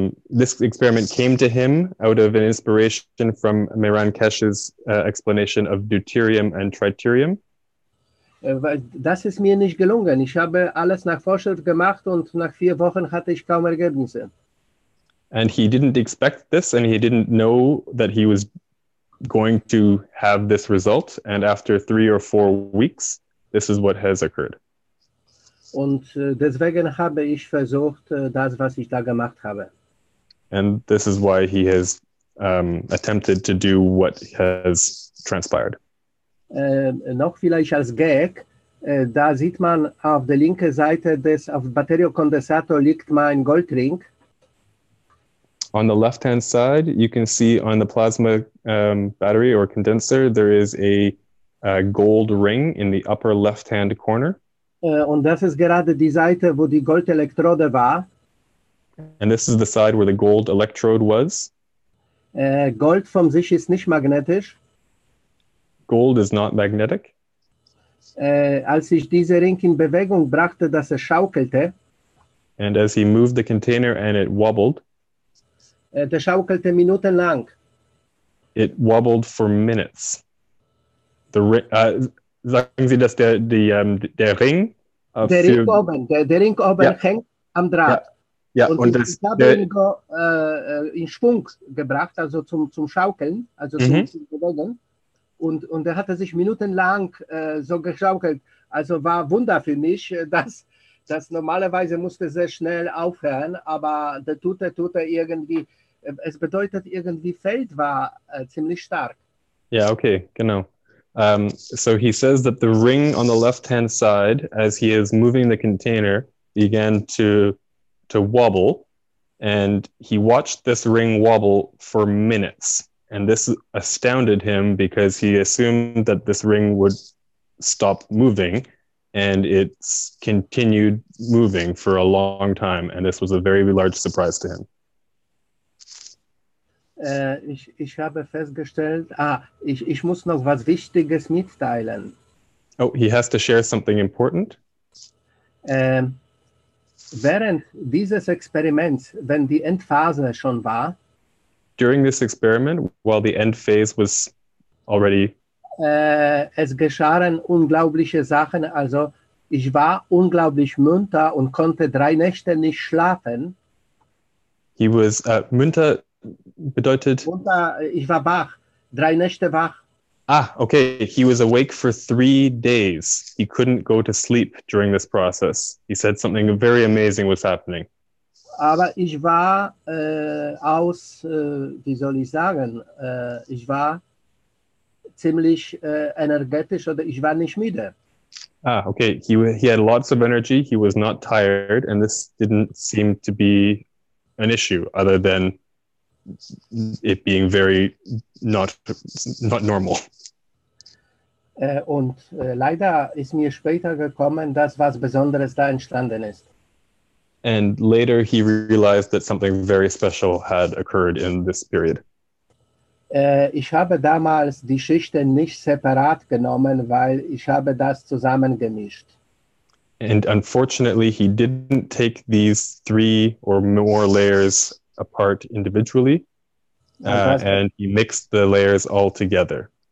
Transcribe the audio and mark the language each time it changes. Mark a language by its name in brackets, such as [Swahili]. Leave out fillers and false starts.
[English] this experiment came to him out of an inspiration from Meran Keshe's explanation of deuterium and tritium. [German] Das ist mir nicht gelungen. Ich habe alles nach Vorschrift gemacht und nach 4 Wochen hatte ich kaum Ergebnisse. [English] And he didn't expect this, and he didn't know that he was going to have this result. And after 3 or 4 weeks, this is what has occurred. [German] Und deswegen habe ich versucht, das, was ich da gemacht habe. [English] And this is why he has attempted to do what has transpired. [German] Noch vielleicht als Gag, da sieht man auf der linken Seite auf dem Batteriekondensator liegt mein Goldring. [English] On the left-hand side, you can see on the plasma battery or condenser, there is a gold ring in the upper left-hand corner. [German] Und das ist gerade die Seite, wo die Goldelektrode war. [English] And this is the side where the gold electrode was. [German] Gold von sich ist nicht magnetisch. [English] Gold is not magnetic. [German] Als ich diese Ring in Bewegung brachte, dass es schaukelte. [English] And as he moved the container and it wobbled. [German] Der schaukelte minutenlang. [English] It wobbled for minutes. [German] Sagen Sie, dass der Ring... Der Ring oben hängt am Draht. Ja, und ich habe ihn in Schwung gebracht, also zum Schaukeln, also zum Bewegen. und er hatte sich minutenlang so geschaukelt. Also war Wunder für mich, dass normalerweise musste sehr schnell aufhören, aber der tut er irgendwie, es bedeutet irgendwie Feld war ziemlich stark. [English] Yeah, okay, genau. So he says that the ring on the left-hand side, as he is moving the container, began to wobble, and he watched this ring wobble for minutes. And this astounded him because he assumed that this ring would stop moving, and it's continued moving for a long time. And this was a very large surprise to him. [German] Ich habe festgestellt, ich muss noch was Wichtiges mitteilen. [English] Oh, he has to share something important? [German] Während dieses Experiments, wenn die Endphase schon war, [English] during this experiment, while the end phase was already... [German] es geschahen unglaubliche Sachen. Also ich war unglaublich munter und konnte 3 Nächte nicht schlafen. [English] He was, [German] munter bedeutet... Munter, ich war wach, 3 Nächte wach. [English] Ah, okay. He was awake for 3 days. He couldn't go to sleep during this process. He said something very amazing was happening. [German] Aber ich war wie soll ich sagen, ich war ziemlich energetisch oder ich war nicht müde. [English] Ah, okay. He had lots of energy. He was not tired, and this didn't seem to be an issue other than it being very not normal. [German] Und leider ist mir später gekommen, dass was Besonderes da entstanden ist. [English] And later he realized that something very special had occurred in this period. [German] Ich habe damals die Schichten nicht separat genommen, weil ich habe das zusammengemischt. [English] And unfortunately, he didn't take these 3 or more layers apart individually, and he mixed the layers all together.